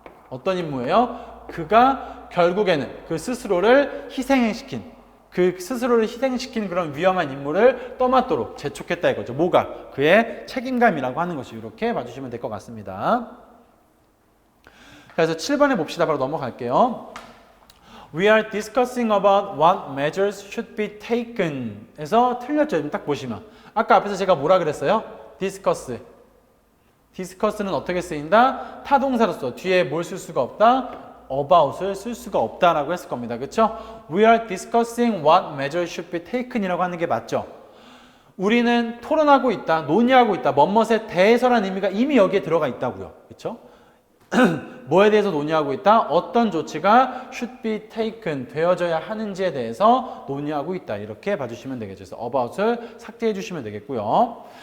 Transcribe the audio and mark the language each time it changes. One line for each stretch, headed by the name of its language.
Korean: 어떤 임무예요? 그가 결국에는 그 스스로를 희생시킨, 그 스스로를 희생시킨 그런 위험한 임무를 떠맡도록 재촉했다 이거죠. 뭐가? 그의 책임감이라고 하는 것이 이렇게 봐주시면 될 것 같습니다. 그래서 7번에 봅시다. 바로 넘어갈게요.
English: We are discussing about what measures should be taken.
Korean: 에서 틀렸죠. 지금 딱 보시면. 아까 앞에서 제가 뭐라 그랬어요? discuss. discuss는 어떻게 쓰인다? 타동사로 써. 뒤에 뭘 쓸 수가 없다? about을 쓸 수가 없다라고 했을 겁니다. 그렇죠?
English: We are discussing what measures should be taken
Korean: 이라고 하는 게 맞죠? 우리는 토론하고 있다, 논의하고 있다, 뭐뭇에 대해서라는 의미가 이미 여기에 들어가 있다고요. 그렇죠? 뭐에 대해서 논의하고 있다? 어떤 조치가
English: should be taken,
Korean: 되어져야 하는지에 대해서 논의하고 있다. 이렇게 봐주시면 되겠죠. 그래서 about을 삭제해 주시면 되겠고요.